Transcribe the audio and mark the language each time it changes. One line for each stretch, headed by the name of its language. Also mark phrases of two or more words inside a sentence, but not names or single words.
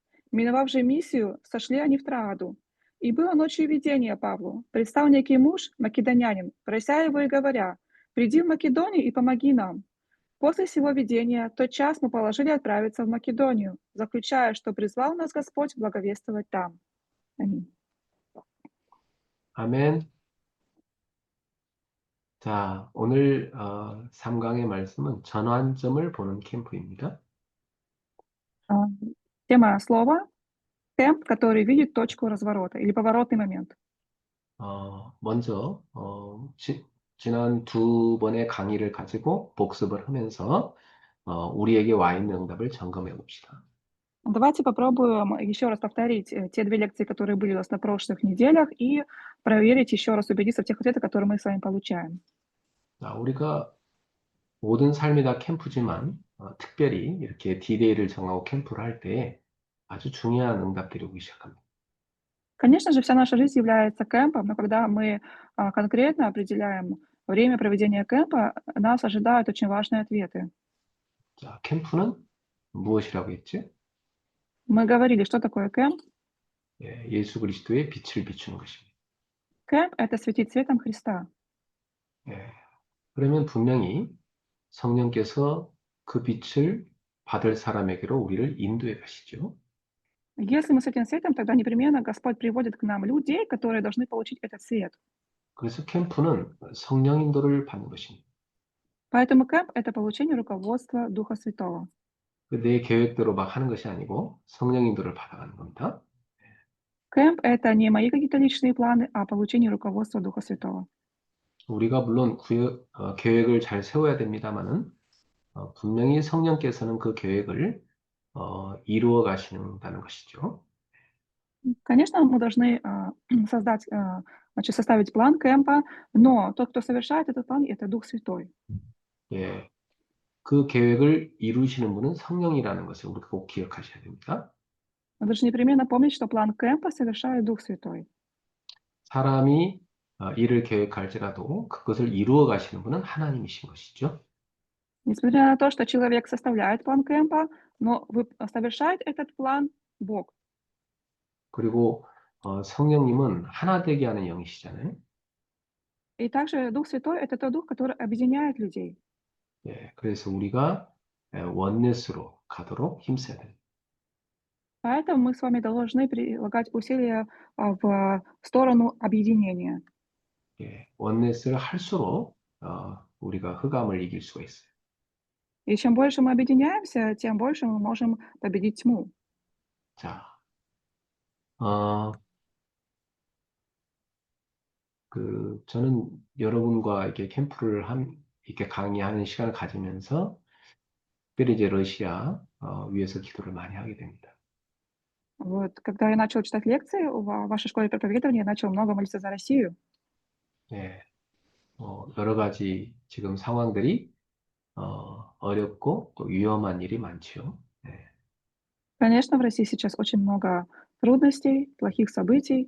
Russian: Миновав же Миссию, сошли они в Трааду. И было ночью видение Павлу. Предстал некий муж, македонянин, прося его и говоря: «Приди в Македонию и помоги нам». После сего видения тот час мы положили отправиться в Македонию, заключая, что призвал нас Господь благовествовать там. Аминь.
Korean: 아멘. 자, 오늘 3강의 말씀은 전환점을 보는 캠프입니다.
Russian: Тема слова — темп, который видит точку разворота или поворотный момент.
Korean: 먼저 지난 두 번의 강의를 가지고 복습을 하면서 우리에게 와 있는 응답을 점검해 봅시다.
Russian: Давайте попробуем еще раз повторить те две лекции, которые были у нас на прошлых неделях, и проверить еще раз, убедиться в тех ответах, которые мы с вами получаем.
Korean: 자, 우리가 모든 삶이 다 캠프지만 특별히 이렇게 디데이를 정하고 캠프를 할 때 아주 중요한 응답들이 오기 시작합니다.
Russian: Конечно же, вся наша жизнь является кемпом, но когда мы конкретно определяем время проведения кемпа, нас ожидают очень важные ответы.
Korean: 자, 캠프는 무엇이라고 했지?
Russian: Мы говорили, что такое кемп.
Korean: 예, 예수 그리스도의 빛을 비추는 것입니다.
Russian: Кемп — это светить светом Христа.
Korean: 예, 그러면 분명히 성령께서 그 빛을 받을 사람에게로 우리를 인도해 가시죠.
Russian: Если мы светим светом, тогда непременно Господь приводит к нам людей, которые должны получить этот свет.
Korean: 그래서 캠프는 성령 인도를 받는 것입니다.
Russian: Поэтому кемп — это получение руководства Духа Святого.
Korean: 내 계획대로 막 하는 것이 아니고 성령 인도를 받아가는 겁니다.
Russian: Кемп — это не мои какие-то личные планы, а получение руководства Духа Святого.
Korean: 우리가 물론 계획을 잘 세워야 됩니다만은 분명히 성령께서는 그 계획을 이루어 가신다는 것이죠.
Russian: Конечно, мы должны составить план кемпа, но тот, кто совершает этот план, это Дух Святой.
Korean: 예. 그 계획을 이루시는 분은 성령이라는 것을 우리가 꼭 기억하셔야 됩니다.
Russian: Мы должны непременно помнить, что план кемпа совершает Дух Святой.
Korean: 사람이 일을 계획할지라도 그것을 이루어 가시는 분은 하나님이신 것이죠.
Russian: Несмотря на то, что человек составляет план кемпа, но совершает этот план Бог.
Korean: 그리고 성령님은 하나 되게 하는 영이시잖아요.
Russian: И также Дух Святой– это тот Дух, который объединяет людей.
Korean: 예, 그래서 우리가 원넷으로 가도록 힘써야 됩니다.
Russian: Поэтому мы с вами должны прилагать усилия в сторону объединения.
Korean: 예, 원넷을 할수록 우리가 흑암을 이길 수가 있어요.
Russian: И чем больше мы объединяемся, тем больше мы можем победить тьму.
Korean: 자, 어, 저는 여러분과 이렇게 이렇게 강의하는 시간을 가지면서 특별히 이제 러시아 위해서 기도를 많이 하게 됩니다.
Russian: Вот, когда я начала читать лекции в вашей школе проповедования, я начала много молиться за Россию.
Korean: 예, 여러 가지 지금 상황들이 어렵고 또 위험한 일이 많죠. 예,
Russian: Конечно, в России сейчас очень много трудностей, плохих событий.